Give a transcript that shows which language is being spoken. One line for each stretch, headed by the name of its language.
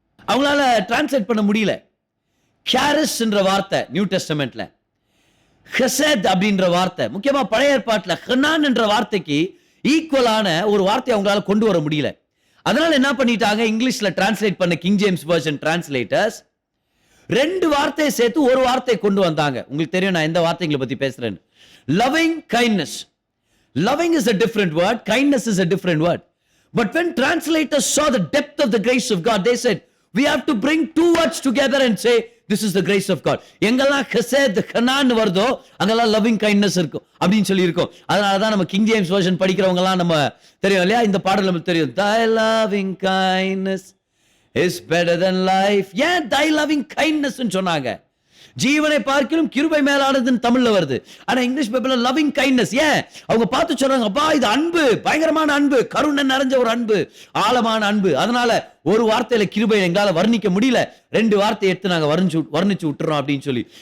Tamil: அவங்களால டிரான்ஸ்லேட் பண்ண முடியல. கேரிஸ் என்ற வார்த்தை நியூ டெஸ்டமெண்ட்ல, ஹெசத் அப்படின்ற வார்த்தை, முக்கியமா பழைய ஏற்பாட்டுல ஹனான் என்ற வார்த்தைக்கு ஈக்குவலான ஒரு வார்த்தை அவங்களால கொண்டு வர முடியல. அதனால என்ன பண்ணிட்டாங்க, இங்கிலீஷ்ல டிரான்ஸ்லேட் பண்ண கிங் ஜேம்ஸ் வெர்ஷன் டிரான்ஸ்லேட்டர்ஸ் 2 வார்த்தையை சேர்த்து ஒரு வார்த்தையை கொண்டு வந்தாங்க. உங்களுக்கு தெரியும் நான் எந்த வார்த்தைகளை பத்தி பேசுறேன்னு. Loving kindness.
English: Loving is a different word, kindness is a different word. But when translators saw the depth of the grace of God, they said, we have to bring 2 words together and say, this is the grace of God.
Tamil: எங்கெல்லாம் ஹெசத் ஹனான் வருதோ அங்கெல்லாம் loving kindness இருக்கும் அப்படின்னு சொல்லி இருக்கும். அதனால தான் நம்ம கிங் ஜேம்ஸ் வெர்ஷன் படிக்கிறவங்கலாம் நம்ம தெரியும் இல்லையா, இந்த பாடல் நமக்கு தெரியும்.
English: Thy loving kindness is better than life.
Tamil: ஏன்
English: thy loving kindness
Tamil: ன்னு சொன்னாங்க? ஜீவனை பார்க்கிலும் கிருபை மேலானதுன்னு தமிழ்ல வருது. ஆனா இங்கிலீஷ் பைபிள்ல லவ்விங் கைண்ட்னஸ். ஏன் அவங்க பார்த்து சொல்றாங்க, அப்பா இது அன்பு, பயங்கரமான அன்பு, கருணை நிறைஞ்ச ஒரு அன்பு, ஆழமான அன்பு. அதனால ஒரு வார்த்தையில கிருபை எங்களால வர்ணிக்க முடியல, 2 வார்த்தையை எடுத்து நாங்க வர்ணிச்சு விட்டுறோம் அப்படின்னு சொல்லி.